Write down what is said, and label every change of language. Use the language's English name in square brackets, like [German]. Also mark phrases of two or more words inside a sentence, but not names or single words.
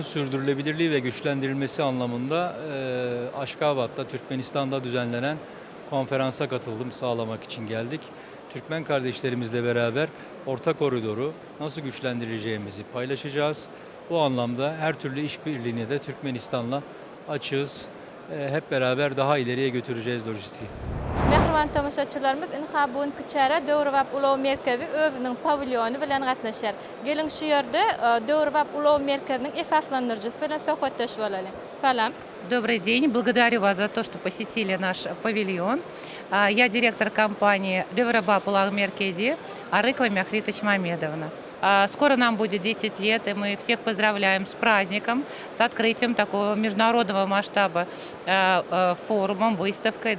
[Turkish] sürdürülebilirliği ve güçlendirilmesi anlamında Aşgabat'ta, Türkmenistan'da düzenlenen konferansa katıldım sağlamak için geldik. Türkmen kardeşlerimizle beraber orta koridoru nasıl güçlendireceğimizi paylaşacağız. Bu anlamda her türlü işbirliğini de Türkmenistan'la açığız. Hep beraber daha ileriye götüreceğiz lojistiği. [Turkmen] Mehriban tomoshaçylarymyz bugun Kiçäre Döwrwap Ulaw Merkezi özüniň pavilyonu bilen gatnaşýar. Gelin şu ýerde Döwrwap Ulaw Merkeziniň esaslandyrjysy bilen söhbetleşip bolalım. Salam. [Russian] Добрый день. Благодарю вас за то, что посетили наш павильон. Я директор компании Döwrwap Ulaw Merkezi Арыкова Мяхритович Мамедовна. Скоро нам будет 10 лет, и мы всех поздравляем с праздником, с открытием такого международного масштаба форумом, выставкой.